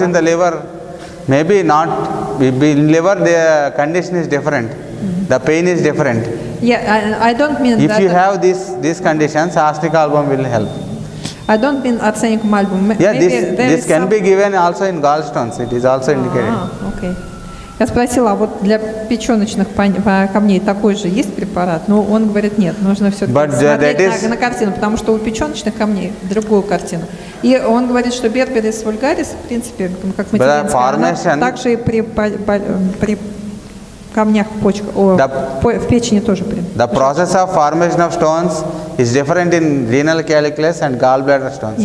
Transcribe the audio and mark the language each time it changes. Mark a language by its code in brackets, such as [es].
[en] in the liver, maybe not. In liver, the condition is different. The pain is different. Yeah, I don't mean if that. You have these conditions, arsenic album will help. I don't mean arsenicum album. Yeah, this can be given also in gallstones. It is also indicated. Okay. [ru] Я спросила, а вот для печеночных камней такой же есть препарат? Но он говорит, нет, нужно все-таки смотреть на картину, потому что у печеночных камней другую картину. И он говорит, что берберис вульгарис, в принципе, как материнская, также и при камнях в почках, в печени тоже. [en] The process of formation of stones is different in renal calicles and gallbladder stones.